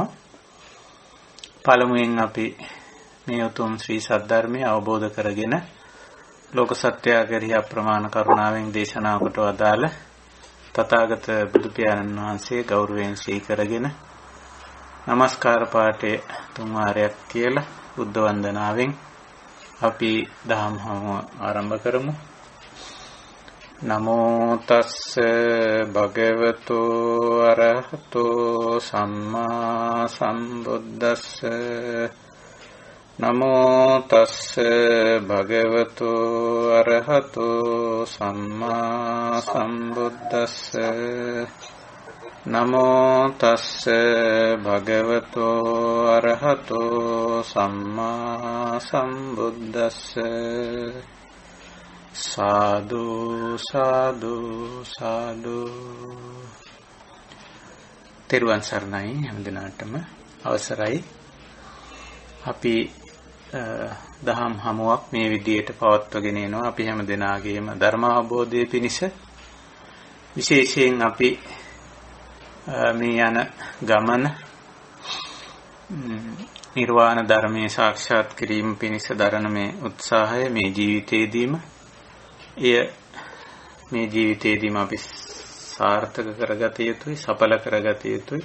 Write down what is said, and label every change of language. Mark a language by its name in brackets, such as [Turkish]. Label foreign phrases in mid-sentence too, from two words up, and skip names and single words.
[Sinhala] පළමුවෙන් අපි මේ උතුම් ශ්‍රී සද්ධර්මය අවබෝධ කරගෙන ලෝක සත්‍යය කෙරෙහි අප්‍රමාණ කරුණාවෙන් දේශනා කොට වදාළ තථාගත බුදු පියාණන් වහන්සේ ගෞරවයෙන් ශ්‍රී කරගෙන නමස්කාර පාඨය තුන් වාරයක් කියලා බුද්ධ වන්දනාවෙන් අපි දහම් හමුව ආරම්භ කරමු. [Pali] නමෝ තස්ස භගවතු අරහතෝ සම්මා සම්බුද්දස්ස නමෝ තස්ස භගවතු අරහතෝ සම්මා සම්බුද්දස්ස නමෝ තස්ස භගවතු අරහතෝ සම්මා සම්බුද්දස්ස සාදු සාදු සාදු. [Sinhala] තෙරුවන් සරණයි හැම දිනාටම. අවසරයි අපි දහම් හමුවක් මේ විදියට පවත්වගෙන යනවා. අපි හැම දිනාගේම ධර්ම අවබෝධය පිණිස විශේෂයෙන් අපි මේ යන ගමන නිර්වාණ ධර්මයේ සාක්ෂාත් කිරීම පිණිස දරන මේ උත්සාහය මේ ජීවිතයේදීම මේ ජීවිතයේදීම අපි සාර්ථක කරගත යුතුයි, සඵල කරගත යුතුයි.